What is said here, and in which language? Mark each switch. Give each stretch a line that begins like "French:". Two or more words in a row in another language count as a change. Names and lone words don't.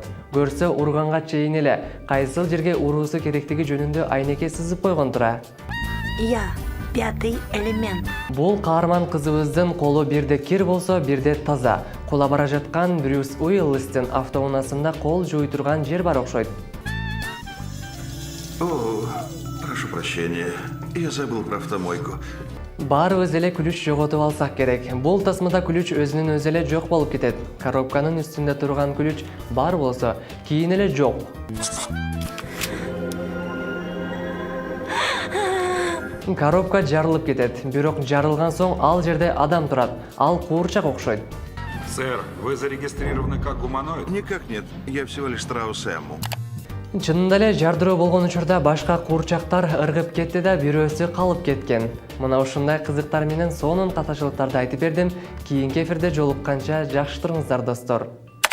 Kyrgyz: Көрсө урганга чейин эле кайсыл жерге уруусу керектиги жөнүндө айнекке сызып койгон тура.
Russian: Я, 5 элемент.
Kyrgyz: Бул каарман кызыбыздын колу бирде кир болсо, бирде таза. Кула бара жаткан Брюс Уиллистин автоунаасында кол жууй турган жер бар окшойт.
Russian: О, прошу прощения, я забыл про автомойку.
Kyrgyz: Баарыбыз эле күлүч жоготуп алсак керек. Бул тасмада күлүч өзүнүн өзү эле жок болуп кетет. Коробканын үстүндө турган күлүч бар болсо, кийин эле жок. Коробка жарылып кетет. Бирок жарылган соң ал жерде адам турат. Ал куурчак окшойт.
Russian: Сэр, вы зарегистрированы как гуманоид? Никак нет, я всего лишь страус Эмму.
Kyrgyz: Чынында эле жардыруу болгон учурда башка куурчактар ыргып кетти да бирөөсү калып кеткен. Мына ушундай кызыктар менен сонун катачылыктарды айтып бердим. Кийинки эфирде жолукканча жакшы туруңуздар достор.